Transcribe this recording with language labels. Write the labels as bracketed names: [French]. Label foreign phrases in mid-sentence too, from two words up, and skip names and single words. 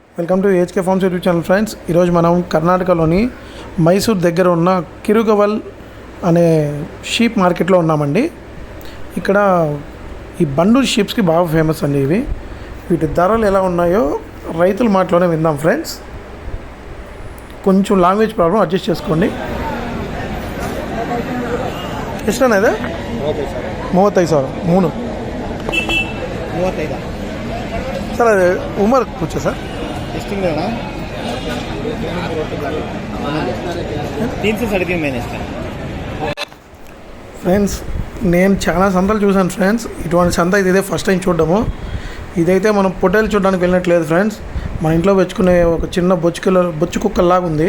[English] welcome to HK Farms YouTube channel friends. [Telugu] ఈరోజు మనం కర్ణాటకలోని మైసూర్ దగ్గర ఉన్న కిరుగవల్ అనే [English] sheep marketలో [Telugu] ఉన్నామండి. ఇక్కడ ఈ బండూరు షీప్స్కి బాగా ఫేమస్ అండి. వీటి ధరలు ఎలా ఉన్నాయో రైతుల మాటలోనే విందాం ఫ్రెండ్స్. కొంచెం [English] language problem [Telugu] అడ్జస్ట్ చేసుకోండి. [Kannada] ಎಷ್ಟಣ್ಣ ಇದೆ? 35,000 ಮೂರು ಸರ್. ಅದು ಉಮರ್ ಕೂಚ ಸರ್ ಎಷ್ಟು ತಿಂಗಳಣ್ಣ? [Hindi] 3 से 3.5 महीने [Telugu] ఫ్రెండ్స్. నేను చాలా సంతలు చూశాను ఫ్రెండ్స్. ఇటువంటి సంత ఇదే [English] first time [Telugu] చూడడము. ఇదైతే మనం పొట్టేలు చూడడానికి వెళ్ళినట్లేదు ఫ్రెండ్స్. మన ఇంట్లో పెంచుకునే ఒక చిన్న బొచ్చు కుక్కల్లాగా ఉంది.